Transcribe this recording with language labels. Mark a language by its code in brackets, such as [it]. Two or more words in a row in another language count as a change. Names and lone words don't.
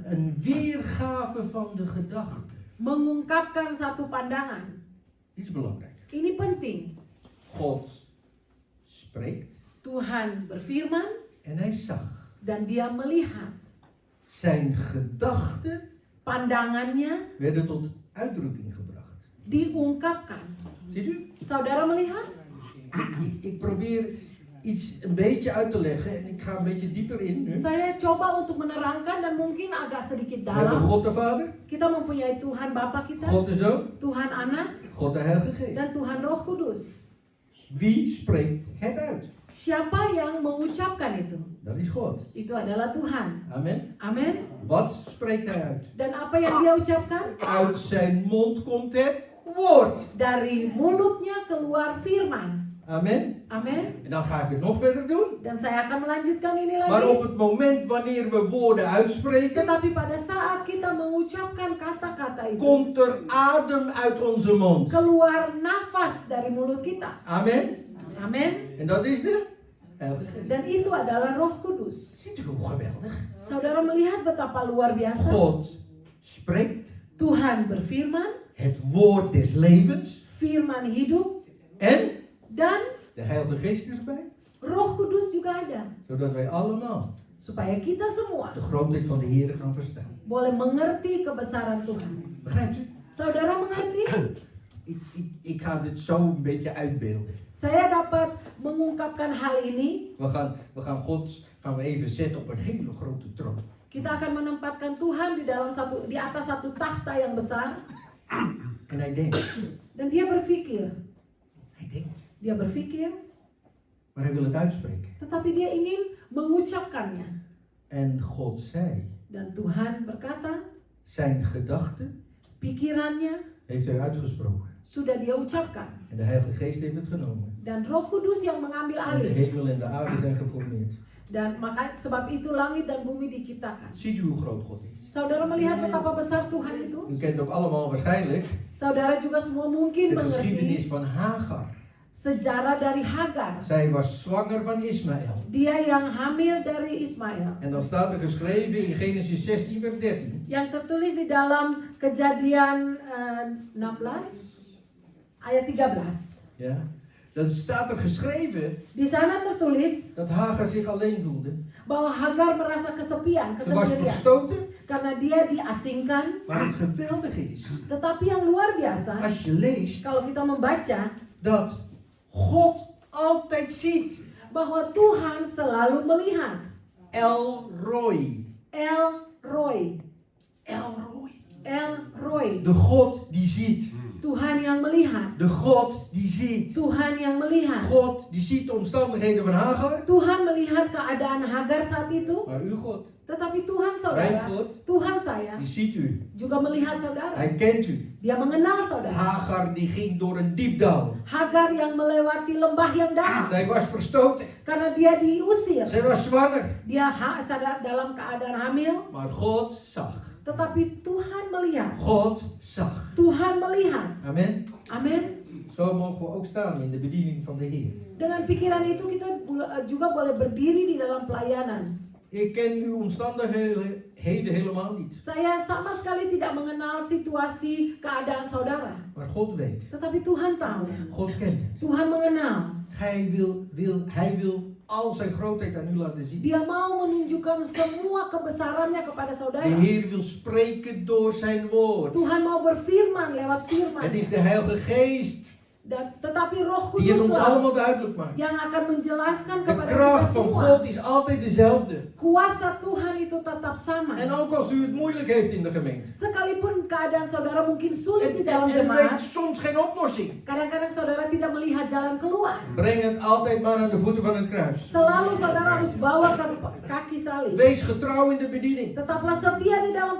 [nl] Een weergave van de gedachte. [id] Mengungkapkan satu pandangan. [nl] Is belangrijk. [id] Ini penting. [nl] God spreekt [id] Tuhan berfirman [nl] en hij zag. [id] dan dia melihat. [nl] Zijn gedachten [id] Pandangannya [nl] werden tot uitdrukking gebracht. [id] diungkapkan. [nl] Ziet u? [id] Saudara melihat? [nl] Ik probeer iets een beetje uit te leggen en ik ga een beetje dieper in nu. [id] Saya coba untuk menerangkan dan mungkin agak sedikit [nl] We hebben [id] dalam. [nl] God de Vader, [id] Kita mempunyai Tuhan Bapa kita, [nl] God de Zoon, [id] Tuhan Anak, [nl] God de Heilige Geest. [id] dan Tuhan Roh Kudus. [nl] Wie spreekt het uit? [id] Siapa yang mengucapkan itu? [nl] Dat is God. [id] Itu adalah Tuhan. [nl] Amen. [id] Amin. [nl] Wat spreekt hij uit? [id] Dan apa yang dia ucapkan? [nl] Uit zijn mond komt het woord. [id] Dari mulutnya keluar firman. [nl] Amen. [id] Amin. [nl] En dan ga ik het nog verder doen. [id] Dan saya akan melanjutkan ini [nl] Maar op [id] lagi. [nl] het moment wanneer we woorden uitspreken, [id] Tetapi pada saat kita mengucapkan kata-kata itu, [nl] komt er adem uit onze mond. [id] keluar nafas dari mulut kita. [nl] Amen. [id] Amin. [nl] En dat is de Heilige Geest. [id] Dan itu adalah Roh Kudus. [nl] Ziet u hoe geweldig? [id] Saudara melihat betapa luar biasa. [nl] God spreekt [id] Tuhan berfirman, [nl] het woord des levens [id] firman hidup, [nl] en [id] dan [nl] de Heilige Geest is erbij. [id] Roh Kudus juga ada. [nl] Zodat wij allemaal [id] Supaya kita semua [nl] de grootheid van de Heer gaan verstaan. [id] boleh mengerti kebesaran Tuhan. [nl] Begrijpt u? [id] Saudara mengerti? [nl] Ik ga dit zo een beetje uitbeelden. [id] Saya dapat mengungkapkan hal ini. [nl] We gaan God even zetten op een hele grote troon. [id] Kita akan menempatkan Tuhan di atas satu takhta yang besar. [nl] En hij denkt. [id] Dan dia berpikir. [nl] Hij denkt. [id] Dia berpikir. [nl] Maar hij wil het uitspreken. [id] tetapi dia ingin mengucapkannya. [nl] En God zei, [id] Dan Tuhan berkata, [nl] zijn gedachten [id] pikirannya [nl] heeft hij uitgesproken. [id] sudah dia ucapkan. [nl] En de Heilige Geest heeft het genomen. [id] Dan Roh Kudus yang mengambil [nl] En de [id] alih. [nl] hemel en de aarde zijn geformeerd. [id] Dan maka sebab itu langit dan bumi diciptakan. [nl] Ziet u hoe groot God is? [id] Saudara melihat betapa besar Tuhan itu? [nl] U kent ook allemaal waarschijnlijk [id] Saudara juga semua mungkin [nl] de geschiedenis [id] mengerti [nl] van Hagar. [id] sejarah dari Hagar. [nl] Zij was zwanger van Ismaël. [id] Dia yang hamil dari Ismail. [nl] En dan staat er geschreven in Genesis 16 vers 13. [id] Yang tertulis di dalam Kejadian 16 ayat 13. [nl] Ja? Dan staat er geschreven [id] Di sana tertulis [nl] dat Hagar zich alleen voelde. [id] bahwa Hagar merasa kesepian, [nl] Ze was [id] kesendirian. [nl] verstoten. [id] Karena dia diasingkan. [nl] Maar het geweldige is, [id] Tetapi yang luar biasa, [nl] als je leest, [id] kalau kita membaca [nl] dat God altijd ziet. [id] bahwa Tuhan selalu melihat. El Roy. El Roy. El Roy. El Roy. [nl] De God die ziet. [id] Tuhan yang melihat. [nl] De God die ziet. [id] Tuhan yang melihat. [nl] God die ziet de omstandigheden van Hagar. [id] Tuhan melihat keadaan Hagar saat itu. [nl] Maar uw God, [id] Tetapi Tuhan [nl] mijn [id] saudara, [nl] God, [id] Tuhan saya [nl] die ziet u. [id] juga melihat saudara. [nl] Hij kent u. [id] Dia mengenal saudara. [nl] Hagar die ging door een diep dal. [id] Hagar yang melewati lembah yang dalam. [nl] Zij was verstoten. [id] Karena dia diusir. [nl] Zij was zwanger. [id] Dia sadar dalam keadaan hamil. [nl] Maar God zag. [id] Tetapi Tuhan melihat. [nl] God zag. [id] Tuhan melihat. [nl] Amen. [id] Amin. [nl] Zo mogen we ook staan in de bediening van de Heer. [id] Dengan pikiran itu kita juga boleh berdiri di dalam pelayanan. [nl] Ik ken uw omstandigheden helemaal niet. [id] Saya sama sekali tidak mengenal situasi keadaan saudara. [nl] Maar God weet. [id] Tetapi Tuhan tahu. [nl] God kent het. [id] Tuhan mengenal. [nl] Hij wil al zijn grootheid aan u laten zien. [id] Dia mau menunjukkan semua kebesarannya kepada saudara. [nl] De Heer wil spreken door zijn woord. [id] Tuhan mau berfirman lewat firman. [nl] Het is de Heilige Geest [id] Tetapi Roh [nl] die het [id] Kudus [nl] ons allemaal duidelijk maakt. [id] yang akan menjelaskan [nl] De [id] kepada kita [nl] kracht van [id] semua. [nl] God is altijd dezelfde. [id] Kuasa Tuhan itu tetap sama. [nl] En ook als u het moeilijk heeft in de gemeente. [id] Sekalipun keadaan saudara mungkin sulit di dalam [nl] En [id] jemaat, [nl] weet soms geen oplossing. [id] kadang-kadang saudara tidak melihat jalan keluar. [nl] Breng het altijd maar aan de voeten van het kruis. [id] Selalu saudara harus bawa ke kaki salib. [nl] Wees getrouw in de bediening. [id] Tetaplah setia di dalam